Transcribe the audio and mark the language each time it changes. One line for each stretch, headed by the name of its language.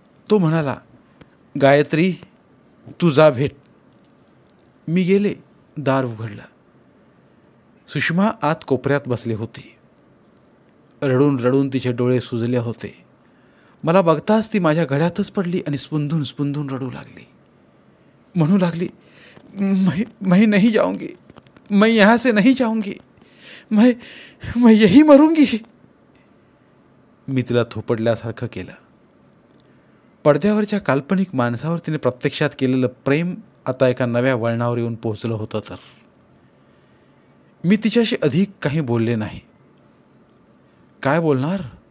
Marathi: तो म्हणाला, गायत्री तू जा भेट. मी गेले. दार उघडलं. सुषमा आत कोपऱ्यात बसली होती. रडून रडून तिचे डोळे सुजले होते. मला बघताच ती माझ्या गळ्यातच पडली आणि स्पुंदून स्पुंदून रडू लागली. म्हणू लागली,
Hindi: मैं नहीं जाऊंगी, मैं यहाँ से नहीं जाऊंगी, मैं यही मरूंगी.
Marathi: मी तिला थोपडल्यासारखं केलं. पडद्यावरच्या काल्पनिक माणसावर तिने प्रत्यक्षात केलेलं प्रेम आता एका नव्या वळणावर येऊन पोहोचलं होतं. तर मी तिच्याशी अधिक काही बोलले नाही. काय बोलणार?